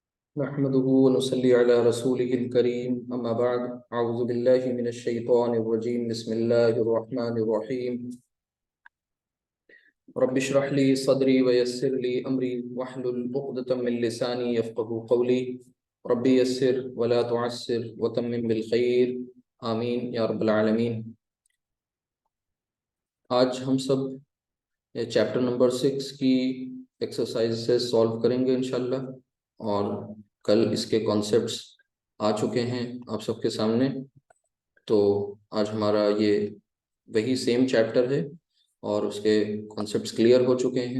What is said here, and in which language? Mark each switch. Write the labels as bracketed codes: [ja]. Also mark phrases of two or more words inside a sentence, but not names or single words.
[ar] نحمده ونصلي على رسوله الكريم أما بعد أعوذ بالله من الشيطان الرجيم بسم الله الرحمن الرحيم رب اشرح لي صدري ويسر لي أمري واحلل عقدة من لساني يفقهوا قولي رب يسر ولا تعسر وتمم بالخير آمين يا رب العالمين. [ur] آج ہم سب [en] chapter number [ur] 6 کی ایکسرسائز سے سالو کریں گے [ar] إن شاء الله. [ur] اور کل اس کے کانسیپٹس آ چکے ہیں آپ سب کے سامنے. تو آج ہمارا یہ وہی [en] same chapter [ur] ہے اور اس کے [en] concepts clear [ur] ہو چکے ہیں.